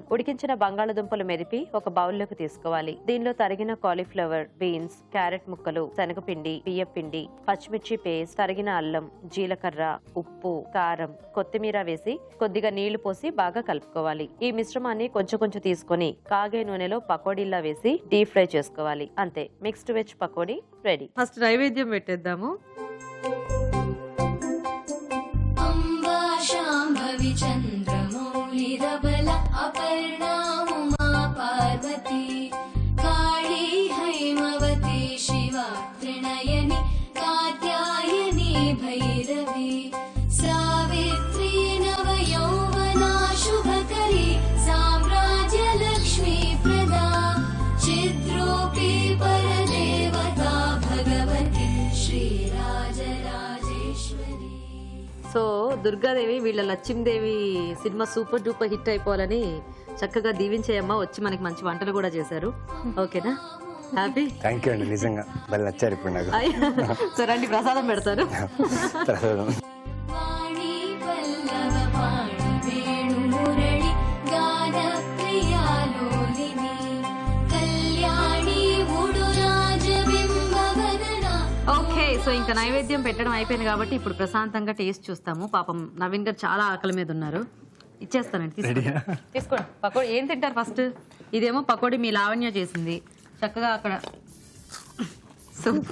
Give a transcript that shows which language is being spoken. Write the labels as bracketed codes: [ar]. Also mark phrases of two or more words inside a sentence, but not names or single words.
[te] ఉడికించిన బంగాళదుంపలు మెదిపి ఒక బౌల్లోకి తీసుకోవాలి. దీనిలో తరిగిన కాలీఫ్లవర్, బీన్స్, క్యారెట్ ముక్కలు, శనగపిండి, బియ్యపిండి, పచ్చిమిర్చి పేస్ట్, తరిగిన అల్లం, జీలకర్ర, ఉప్పు, కారం, కొత్తిమీర వేసి కొద్దిగా నీళ్లు పోసి బాగా కలుపుకోవాలి. ఈ మిశ్రమాన్ని కొంచెం తీసుకొని కాగే నూనెలో పకోడీలా వేసి [en] deep fry [te] చేసుకోవాలి. అంతే, [en] mixed veg [te] పకోడీ రెడీ. ఫస్ట్ నైవేద్యం పెట్టేద్దాము. [sa] शाम्भवी चन्द्रमौलिरबल अपर्णा उमा पार्वती काली हैमवती शिवा त्रिनयनी कात्यायनी भैरवी सावित्री नवयौवना शुभकरी साम्राज्यलक्ष्मी प्रदा चिद्रूपी परदेवता भगवती श्रीराजराजेश्वरी. [te] సో దుర్గాదేవి వీళ్ళ లక్ష్మీదేవి సినిమా [en] super duper hit [te] అయిపోవాలని చక్కగా దీవించేయమ్మ. వచ్చి మనకి మంచి వంటలు కూడా చేశారు. ఓకేనా? హ్యాపీ? [en] thank you [te] అండి, నిజంగా భలే నచ్చారు ఇప్పుడు నాకు. సో రండి, ప్రసాదం పెడతారు. ప్రసాదం. [sa] वाणी पल्लव पाणि वेणुमुरळि गानप्रिया लोलिनी कल्याणी उडुराजबिम्बवदना. [te] ఓకే, సో ఇంకా నైవేద్యం పెట్టడం అయిపోయింది కాబట్టి ఇప్పుడు ప్రశాంతంగా టేస్ట్ చూస్తాము. పాపం నవీన్ గారు చాలా ఆకలి మీద ఉన్నారు. ఇచ్చేస్తానండి, తీసుకోండి. పకోడీ ఏం తింటారు ఫస్ట్? ఇదేమో పకోడీ మీ లావణ్య చేసింది చక్కగా అక్కడ. సో